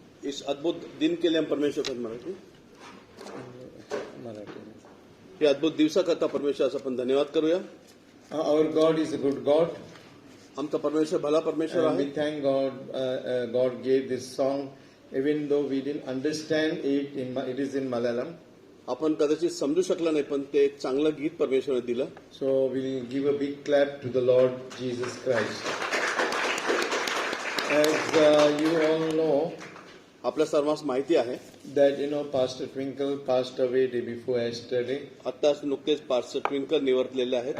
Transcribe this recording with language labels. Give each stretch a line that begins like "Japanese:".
Hindi: इस अद्भुत दिन के लिए हम परमेश्वर का मराठी
Marathi: हे अद्भुत दिवसाकरता परमेश्वराचा आपण धन्यवाद करूया.
English: Our God is a good God.
Marathi: आमचा परमेश्वर भला परमेश्वर
English: And
Marathi: आहे.
English: we thank God. God gave this song, even though we didn't understand it. It is in Malayalam.
Marathi: आपण कदाचित समजू शकला नाही, पण ते एक चांगलं गीत परमेश्वराने दिलं.
English: So we'll give a big clap to the Lord Jesus Christ. As you all know,
Marathi: आपल्या सर्वांस माहिती आहे
English: that Pastor Twinkle passed away day before yesterday
Marathi: आत्ताच नुकतेच पास्टर ट्विंकल निवर्तलेले आहेत.